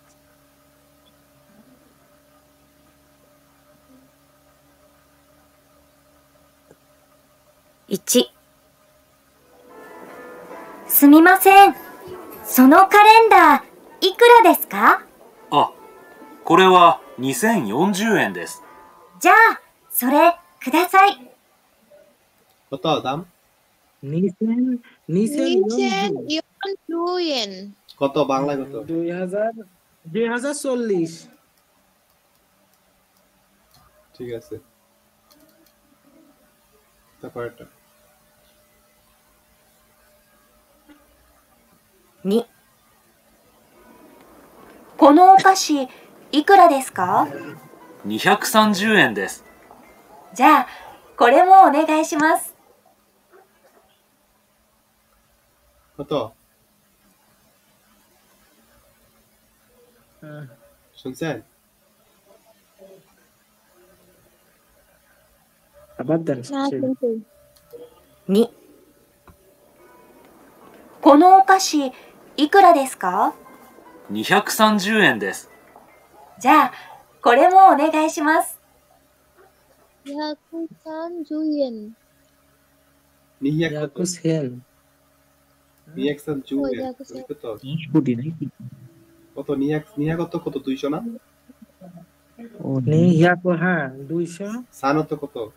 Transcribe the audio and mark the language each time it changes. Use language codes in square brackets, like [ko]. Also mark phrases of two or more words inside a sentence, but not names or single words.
[ja] 1、すみません。そのカレンダー、いくらですか？あ、これは2040円です。じゃあ、それ、ください。 [bn] কত দাম? নিছেন 2 yen কত বাংলায় কত? 2040 ঠিক আছে। তারপর এটা [ja] 2、このお菓子、いくらですか？ 230円です。じゃあ、これもお願いします。 [bn] কত? শুনছেন? আবার দেন [ja] 2、このお菓子、いくらですか？ 230円です。じゃあ、これもお願いします。 [bn] 230 yen নিহিয়াকুসেন জুয়েন কত? কত নিহিয়া কত? 200 না? নিহিয়াকো হ্যাঁ 200 সানত কত?